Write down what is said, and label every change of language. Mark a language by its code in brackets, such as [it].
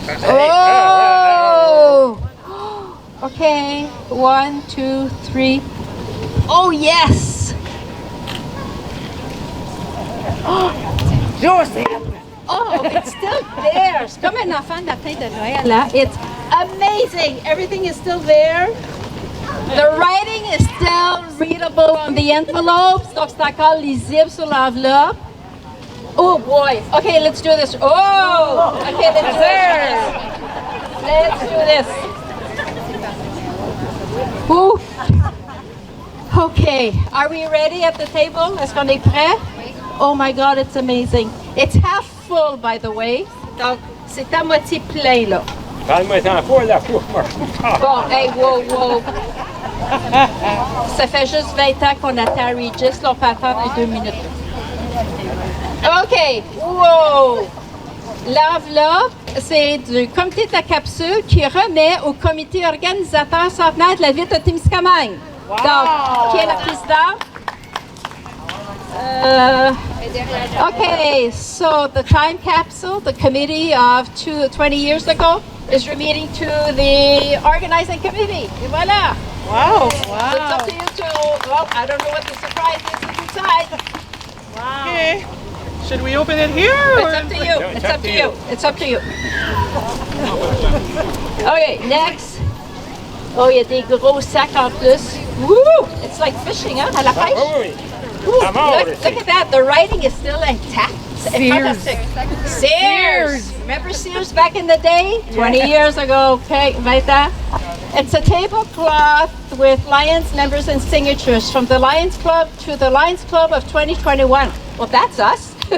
[en] Oh! Okay. 1, 2, 3. Oh, yes! Joseph! Oh, it's still there. [fr] C'est comme un enfant de la tête de Noël, là. [en] It's amazing. Everything is still there. The writing is still readable on the envelopes. [fr] Donc, c'est encore lisible sur l'enveloppe. [en] Oh boy. Okay, let's do this. Oh! Okay, let's do this. Let's do this. Ooh. Okay, are we ready at the table? [fr] Est-ce qu'on est prêt? [en] Oh my God, it's amazing. It's half full, by the way. [fr] Donc, c'est à moitié plein, là. Parle-moi tant pas, la fourche. Bon, hey, wow. Ça fait juste 20 ans qu'on attend à Regis. Là, on peut attendre 2 minutes. OK, wow. L'enveloppe, c'est du comité de la capsule qui remet au comité organisateur centenaire de la ville de Témiscamingue. Wow. Donc, qui est la présidente? [en] Okay, so the time capsule, the committee of 20 years ago, is remitting to the organizing committee. [fr] Et voilà. Wow. [en] So it's up to you to, well, I don't know what the surprise is inside. Wow. Okay. Should we open it here? It's up to you. It's up to you. It's up to you. Okay, next. [fr] Oh, il y a des gros sacs en plus. [en] Woo! It's like fishing, [fr] hein, à la pêche. [en] Ooh, look at that. The writing is still intact. Sears. Sears. Remember Sears back in the day? 20 years ago. Okay, right there. It's a tablecloth with Lions members and signatures from the Lions Club to the Lions Club of 2021. Well, that's us.